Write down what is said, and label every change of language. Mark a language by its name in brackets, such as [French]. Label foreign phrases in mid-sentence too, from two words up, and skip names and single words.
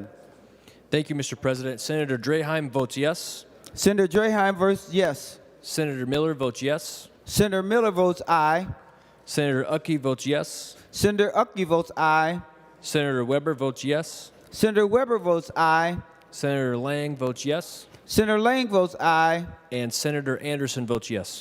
[English] Thank you, Mr. President. Senator Draheim votes yes. Senator Draheim votes yes. Senator Miller votes yes. Senator Miller votes aye. Senator Uckey votes yes. Senator Uckey votes aye. Senator Weber votes yes. Senator Weber votes aye. Senator Lang votes yes. Senator Lang votes aye. And Senator Anderson votes yes.